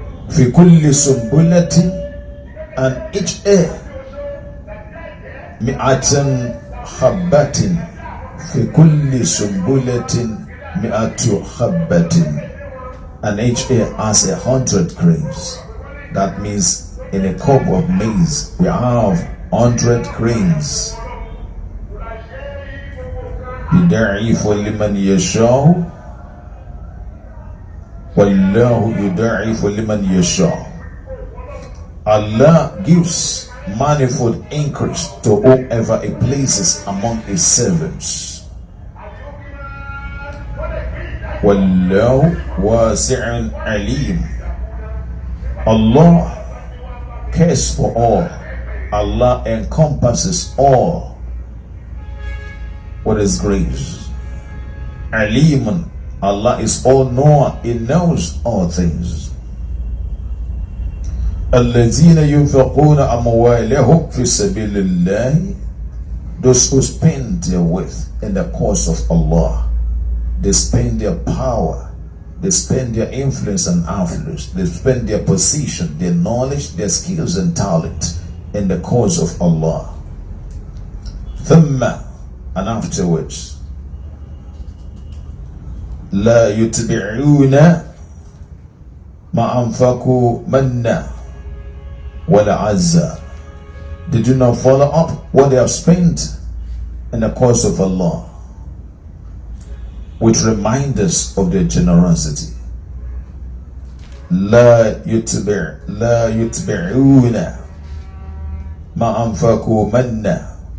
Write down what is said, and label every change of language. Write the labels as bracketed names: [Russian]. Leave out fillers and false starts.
[Arabic] في كل سنبلة, [English] and each ear [Arabic] 100 حبة. في كل سنبلة 100 حبة, [English] and each ear has 100 grains. That means in a cup of maize we have 100 grains. [Arabic] يضاعف لمن يشاء والله يضاعف لمن يشاء. [English] Allah gives manifold increase to whoever He places among His servants. [Arabic] والله واسع عليم. [English] Allah cares for all. Allah encompasses all. What is grace? Alimun. Allah is all-knower. He knows all things. [Arabic] الذين ينفقون أموالهم في سبيل الله. [English] Those who spend their wealth in the cause of Allah. They spend their power. They spend their influence and affluence. They spend their position, their knowledge, their skills and talent in the cause of Allah. [Arabic] ثم, [English] and afterwards, [Arabic] لا يتبعون ما أنفقوا منا ولا عزا. [English] They do not follow up what they have spent in the cause of Allah, which reminds us of their generosity. [Arabic] لا يتبعون ما أنفقوا منا.